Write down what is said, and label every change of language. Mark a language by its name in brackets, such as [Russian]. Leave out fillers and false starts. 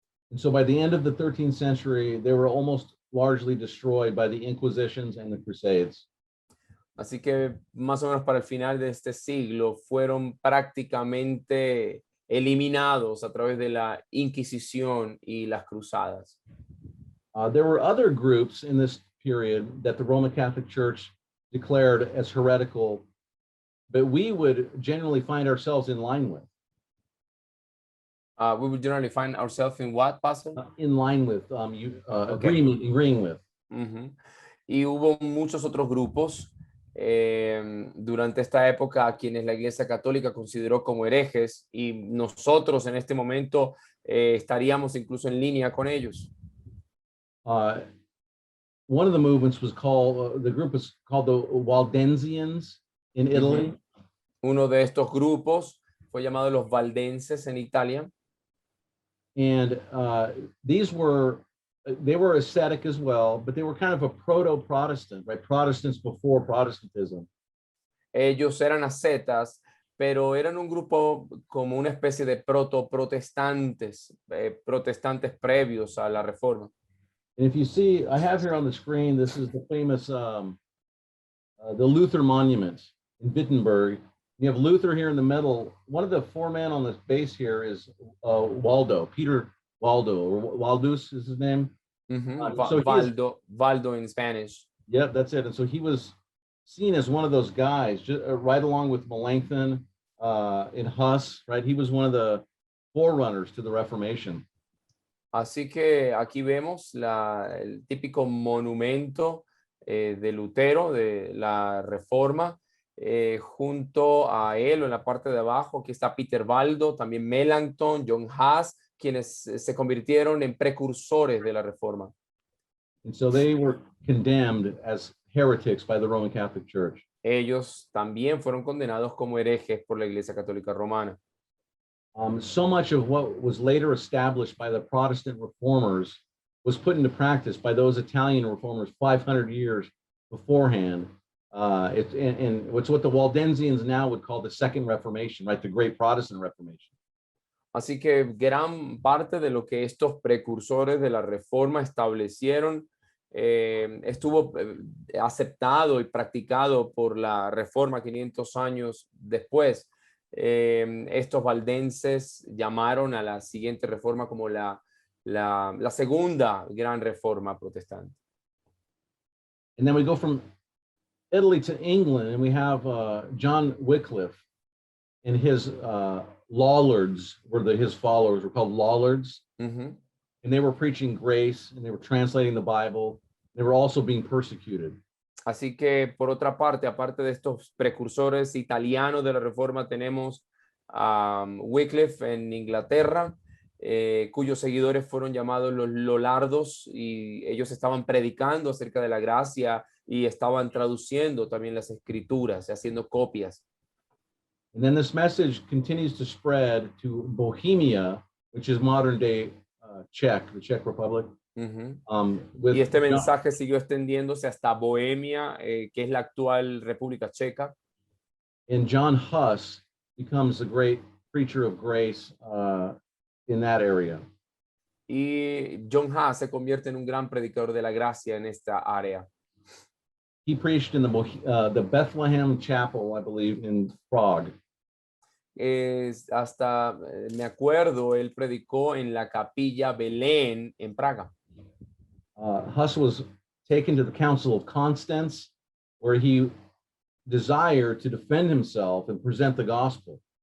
[English] And so by the end of the 13th century, they were almost largely destroyed by the Inquisitions and the Crusades. [Spanish] Así que más o menos para el final de este siglo fueron prácticamente eliminados a través de la Inquisición y las cruzadas. [English] There were other groups in this period that the Roman Catholic Church declared as heretical, but we would generally find ourselves in line with. We would generally find ourselves in what, Pastor? In line with, agreeing with. Ujú. [Spanish] Y hubo muchos otros grupos durante esta época a quienes la Iglesia Católica consideró como herejes y nosotros en este momento estaríamos incluso en línea con ellos. [English] One of the movements was called, the group was called the Waldensians in Italy. [Spanish] Uno de estos grupos fue llamado los Valdenses en Italia. [English] And they were ascetic as well, but they were kind of a proto-Protestant, right? Protestants before Protestantism. [Spanish] Ellos eran ascetas, pero eran un grupo como una especie de proto-protestantes, protestantes previos a la Reforma. [English] And if you see, I have here on the screen, this is the famous, the Luther Monument in Wittenberg. You have Luther here in the middle. One of the four men on the base here is Waldo, Peter Waldo, or Waldus is his name. So Valdo in Spanish. Yeah, that's it. And so he was seen as one of those guys, just, right along with Melanchthon in Huss, right? He was one of the forerunners to the Reformation. [Spanish] Así que aquí vemos el típico monumento de Lutero, de la Reforma. Junto a él, en la parte de abajo, aquí está Peter Baldo, también Melanchthon, John Huss, quienes se convirtieron en precursores de la Reforma. [English] And so they were condemned as heretics by the Roman Catholic Church. [Spanish] Ellos también fueron condenados como herejes por la Iglesia Católica Romana. [English] So much of what was later established by the Protestant reformers was put into practice by those Italian reformers 500 years beforehand. It's what the Waldensians now would call the Second Reformation, right? The Great Protestant Reformation. [Spanish] Así que gran parte de lo que estos precursores de la Reforma establecieron estuvo aceptado y practicado por la Reforma 500 años después. Estos valdenses llamaron a la siguiente reforma como la segunda gran reforma protestante. [English] And then we go from Italy to England, and we have John Wycliffe and his Lollards his followers were called Lollards. And they were preaching grace, and they were translating the Bible. They were also being persecuted. [Spanish] Así que, por otra parte, aparte de estos precursores italianos de la Reforma, tenemos a Wycliffe en Inglaterra, cuyos seguidores fueron llamados los Lollardos, y ellos estaban predicando acerca de la gracia y estaban traduciendo también las escrituras, haciendo copias. [English] And then this message continues to spread to Bohemia, which is modern day the Czech Republic. [Spanish] Y este mensaje siguió extendiéndose hasta Bohemia, que es la actual República Checa. [English] And John Huss becomes a great preacher of grace in that area. [Spanish] Y John Huss se convierte en un gran predicador de la gracia en esta área. [English] He preached in the Bethlehem Chapel, I believe, in Prague. [Spanish] Hasta me acuerdo, él predicó en la capilla Belén en Praga. [English] Huss was taken to the Council of Constance, where he desired to defend himself and present the gospel.